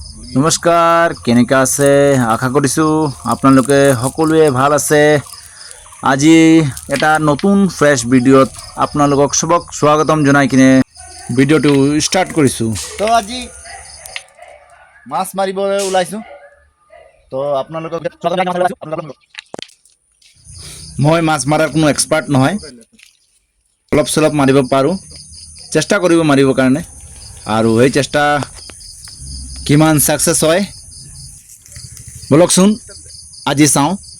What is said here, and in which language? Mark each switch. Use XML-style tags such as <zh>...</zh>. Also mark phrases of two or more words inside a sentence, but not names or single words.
<as>নমস্কাৰ কেনেকা আছে আশা কৰিছোঁ আপোনালোকে সকলোৱে ভাল আছে। আজি এটা নতুন</as> <en>fresh video</en> <as>আপোনালোকক সবক স্বাগতম জনাই কিনে ভিডিঅ'টো ষ্টাৰ্ট কৰিছো। তো আজি মাছ মাৰিবলৈ ওলাইছো। তো আপোনালোকক মই মাছ মাৰাৰ কোনো এক্সপাৰ্ট নহয়, অলপ চলপ মাৰিব পাৰো, চেষ্টা কৰিব মাৰিবৰ কাৰণে, আৰু এই চেষ্টা কিমান সাকসেস হয় বলকচোন আজি চাওঁ।</as>